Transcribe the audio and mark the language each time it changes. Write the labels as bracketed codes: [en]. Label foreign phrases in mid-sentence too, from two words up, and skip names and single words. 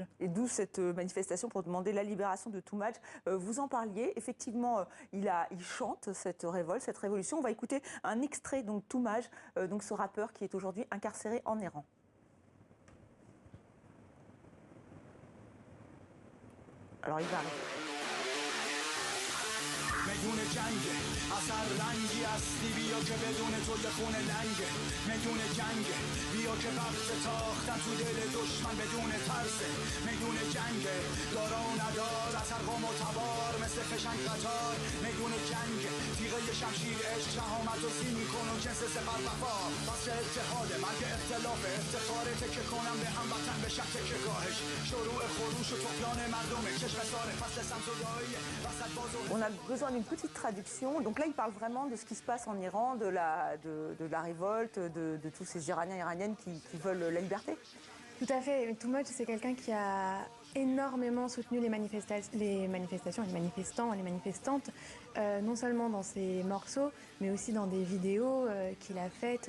[fr] Et d'où cette manifestation pour demander la libération de Too Much. Vous en parliez, effectivement, il chante cette révolte, cette révolution. On va écouter un extrait, donc Too Much, donc ce rappeur qui est aujourd'hui incarcéré en Iran. Alors il va arriver. [fa] میدون جنگ اثر رنگی هستی بیا که بدون تو یه خون لنگ میدون جنگ بیا که وقت تاختن تو دل دشمن بدون ترس میدون جنگ دارا و ندار از هر قوم و تبار مثل فشنگ قطار میدون جنگ تیغه شمشیر عشق شهامت و سین کن و جنس سپر وفا بس اتحاد مرگ اختلاف افتخار تکه کنم به هموطن به شک تکه گاهش شروع خروش و طغیان مردم چشم ساره فصل سمسودایی وسط باز و [fr] On a besoin d'une petite traduction. Donc là, il parle vraiment de ce qui se passe en Iran, de la révolte, de tous ces Iraniens et Iraniennes qui veulent la liberté. Tout à fait. Too c'est quelqu'un qui a énormément soutenu les manifestations, les manifestants, les manifestantes, non seulement dans ses morceaux, mais aussi dans des vidéos qu'il a faites.